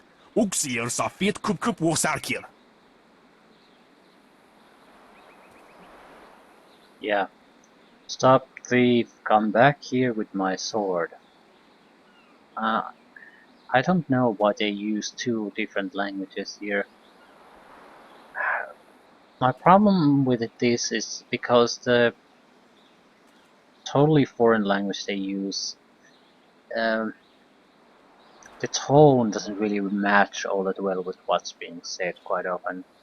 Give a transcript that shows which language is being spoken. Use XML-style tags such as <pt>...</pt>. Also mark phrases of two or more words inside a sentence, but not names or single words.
<en>Ook zeer sa feet kup wo sarkier. Yeah. Stop thief, come back here with my sword. I don't know why they use two different languages here. My problem with this is because the totally foreign language they use, the tone doesn't really match all that well with what's being said quite often.</en>